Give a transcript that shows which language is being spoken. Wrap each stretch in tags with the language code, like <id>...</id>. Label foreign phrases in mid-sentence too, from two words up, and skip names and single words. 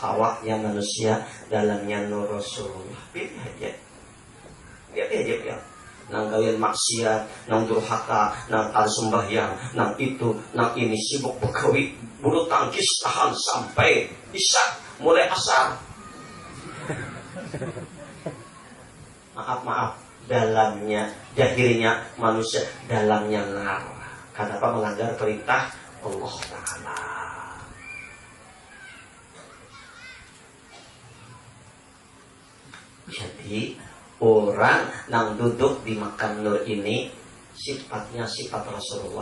<bjn>Awaknya manusia, dalamnya nur Rasulullah. Pilih aja. Pilih aja ya. Nang gawian maksiat, nang durhaka, nang al sembahyang, nang itu, nang ini sibuk begawi, bulu tangkis tahan sampai isya, mulai asar. Maaf, dalamnya, jahilnya manusia, dalamnya nar. Kenapa melanggar perintah Allah Ta'ala? Jadi orang yang duduk di makam nur ini sifatnya sifat Rasulullah.</bjn>